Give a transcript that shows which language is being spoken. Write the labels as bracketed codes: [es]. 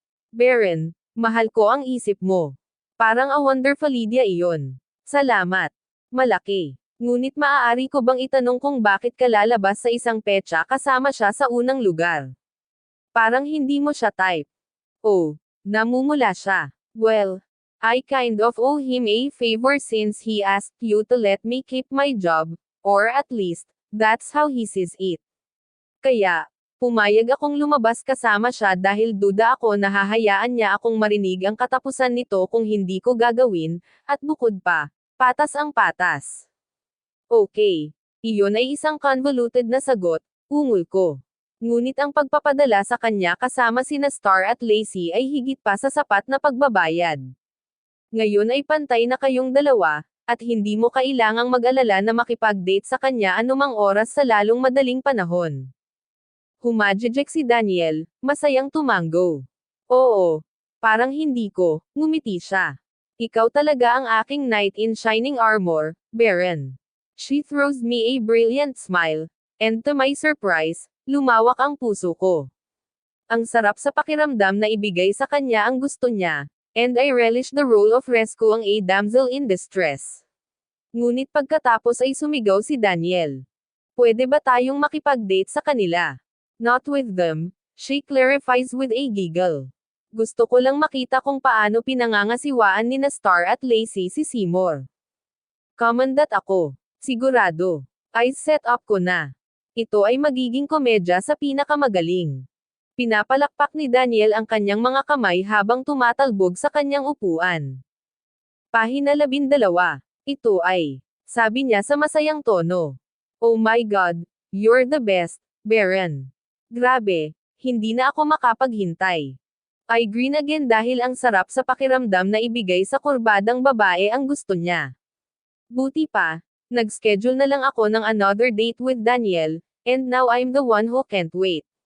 [tl] Baron, mahal ko ang isip mo. Parang [en] a wonderful idea [tl] iyon. Salamat. Malaki. Ngunit maaari ko bang itanong kung bakit ka lalabas sa isang petsa kasama siya sa unang lugar? Parang hindi mo siya type. Oh, namumula siya. [en] Well, I kind of owe him a favor since he asked you to let me keep my job, or at least, that's how he sees it. [tl] Kaya, pumayag akong lumabas kasama siya dahil duda ako na hahayaan niya akong marinig ang katapusan nito kung hindi ko gagawin, at bukod pa, patas ang patas. Okay. Iyon ay isang convoluted na sagot, ungol ko. Ngunit ang pagpapadala sa kanya kasama sina Star at Lacey ay higit pa sa sapat na pagbabayad. Ngayon ay pantay na kayong dalawa, at hindi mo kailangang mag-alala na makipag-date sa kanya anumang oras sa lalong madaling panahon. Humajijek si Daniel, masayang tumanggo. Oo. Parang hindi ko, ngumiti siya. Ikaw talaga ang aking [en] knight in shining armor, [tl] Baron. [en] She throws me a brilliant smile, and to my surprise, [tl] lumawak ang puso ko. Ang sarap sa pakiramdam na ibigay sa kanya ang gusto niya, [en] And I relish the role of rescuing a damsel in distress. [tl] Ngunit pagkatapos ay sumigaw si Daniel. Pwede ba tayong makipag-date sa kanila? [en] Not with them, she clarifies with a giggle. [tl] Gusto ko lang makita kung paano pinangangasiwaan ni na Star at Lacey si Seymour. Comandat ako. Sigurado. Ay set up ko na. Ito ay magiging komedya sa pinakamagaling. Pinapalakpak ni Daniel ang kanyang mga kamay habang tumatalbog sa kanyang upuan. Pahina 12. Ito ay, sabi niya sa masayang tono. [en] Oh my God, you're the best, [tl] Baron. Grabe, hindi na ako makapaghintay. [en] I grin again [tl] dahil ang sarap sa pakiramdam na ibigay sa kurbadang babae ang gusto niya. Buti pa, nag-schedule na lang ako ng [en] another date with Daniel, and now I'm the one who can't wait.